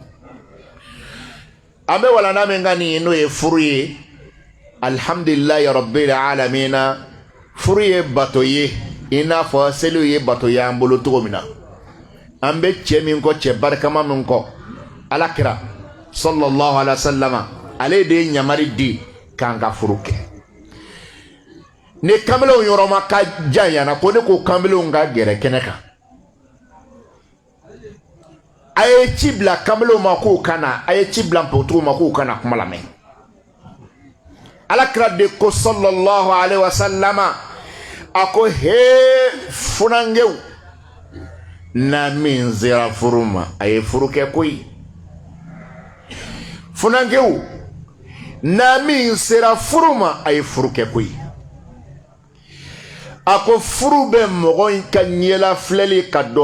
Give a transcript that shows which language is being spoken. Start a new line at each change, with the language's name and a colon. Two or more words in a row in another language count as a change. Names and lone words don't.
Bambara: an bɛ walanda min kan nin n'o ye furu ye
Arabic: الحمد لله رب العالمين
Bambara: furu ye bato ye i n'a fɔ seliw ye bato ye an bolo cogo min na an bɛ cɛ min kɔ cɛ barikama min kɔ alakira
Arabic: صلى الله عليه وسلم
Bambara: ale de ye ɲamari di k'an ka furu kɛ ni kamelew yɔrɔ ma ka janyana ko ne ko kamelew ka gɛrɛ kɛnɛ kan a ye ci bila kamelew ma k'u kana a ye ci bila npogotigiw ma k'u kana kuma lamɛn alakira de ko
Arabic: صلى الله عليه وسلم
Bambara: a ko he funangew na min sera furu ma a ye furu kɛ koyi funangew na min sera furu ma a ye furu kɛ koyi a ko furu bɛ mɔgɔ in ka ɲɛla filɛli ka don